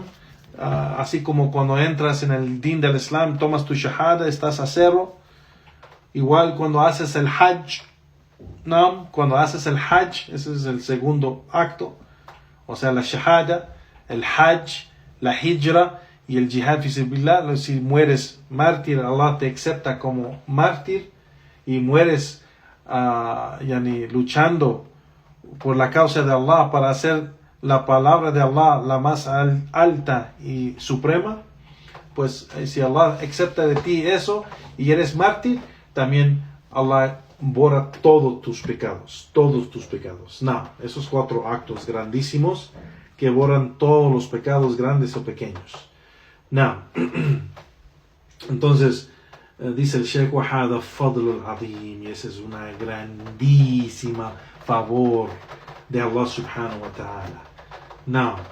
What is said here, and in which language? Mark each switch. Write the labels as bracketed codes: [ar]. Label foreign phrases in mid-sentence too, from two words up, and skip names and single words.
[es] Así como cuando entras en el din del Islam, tomas tu shahada, estás a cero. Igual cuando haces el hajj, ¿no? Cuando haces el hajj, ese es el segundo acto, o sea, la shahada, el hajj, la hijra y el [ar] جهاد في سبيل الله. [es] Si mueres mártir, Allah te acepta como mártir, y mueres luchando por la causa de Allah para hacer la palabra de Allah la más alta y suprema, pues si Allah acepta de ti eso y eres mártir, también Allah borra todos tus pecados. No, esos 4 actos grandísimos que borran todos los pecados, grandes o pequeños. No. Entonces dice el Sheikh: [ar] وَهَذَا فَضْلُ الْعَظِيمِ. [es] Y esa es una grandísima favor de Allah [ar] سبحانه وتعالى. [es] Now,